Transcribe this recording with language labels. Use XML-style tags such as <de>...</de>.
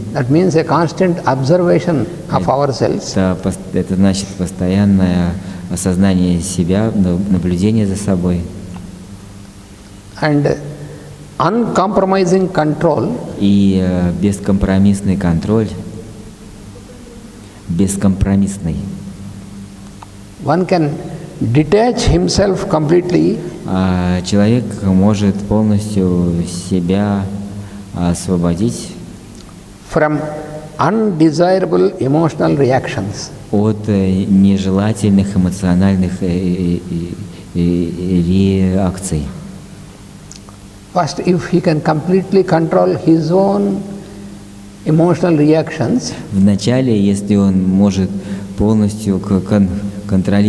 <en>That means a constant observation of ourselves.</en> <ru>Это значит постоянное осознание себя, наблюдение за собой.</ru> <en>And uncompromising control.</en> <ru>И бескомпромиссный контроль. Бескомпромиссный.</ru> <en>One can detach himself completely.</en> <ru>Человек может полностью себя освободить</ru> <en>from undesirable emotional reactions.</en> <ru>От нежелательных эмоциональных реакций.</ru> <en>First, if he can completely control his own emotional reactions.</en> <ru>Вначале, если он может полностью контролировать свои собственные эмоциональные</ru>